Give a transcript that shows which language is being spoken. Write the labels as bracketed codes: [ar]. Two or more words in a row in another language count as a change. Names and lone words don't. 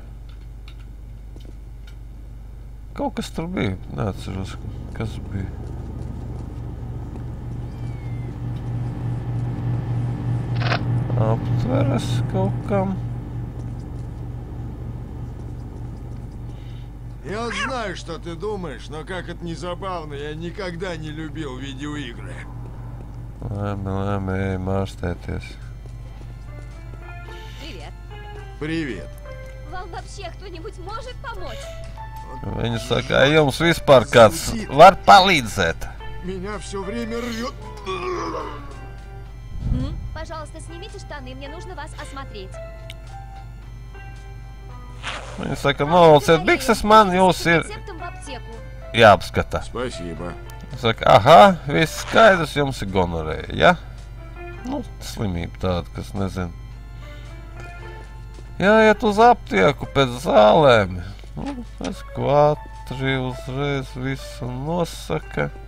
[lv] Kaut kas tur bija. Neatceros, kas bija. Aptveras kaut kam. [ru] Я знаю, что ты думаешь, но как это не забавно, я никогда не любил видеоигры. [lv] Labi, ej mārstēties. [ru] Привет. Привет. Вам вообще кто-нибудь может помочь? [lv] Viņi saka, jums vispār kāds var palīdzēt. [ru] Меня все время рвет. Пожалуйста, снимите штаны, мне нужно вас осмотреть. [lv] Viņi saka, novalciet bikses, man jūs ir [ru] Рецептом в аптеку. [lv] jāapskata. [ru] Спасибо. [lv] Viņi saka, aha, viss skaidrs, jums ir gonorēja, ja? Nu, slimība tāda, kas nezinu. Jāiet uz aptieku pēc zālēm. Nu, es kvatri uzreiz visu nosaka.